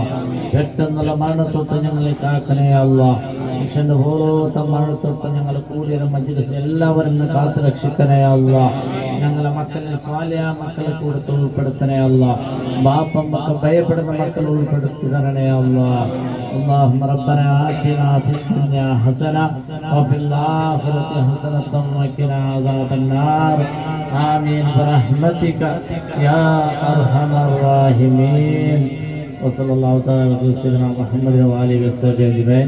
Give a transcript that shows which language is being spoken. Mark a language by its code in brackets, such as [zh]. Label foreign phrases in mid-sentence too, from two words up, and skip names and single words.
[ml] പെട്ടെന്നുള്ള മരണത്തൊട്ട് ഞങ്ങളെ കാക്കണേ അല്ലാ. മനുഷ്യന്റെ ഓരോരുത്തർ മരണത്തൊട്ട് ഞങ്ങൾ കൂടിയ മജ്ലിസ് എല്ലാവരും കാത്തു രക്ഷിക്കണേ അല്ലാ. ഞങ്ങളെ മക്കളെ സ്വാലിയ മക്കളെ കൂടെ ഉൾപ്പെടുത്തണേ അല്ലാ. ബാപ്പം മക്കൾ ഭയപ്പെടുന്ന മക്കൾ ഉൾപ്പെടുത്തി തരണേ അല്ലാ. [ar] اللهم ربنا آتنا في الدنيا حسنة وفي الآخرة حسنة وقنا عذاب النار آمين برحمتك يا أرحم الراحمين. وصلى الله وسلم على سيدنا محمد وآله وصحبه أجمعين.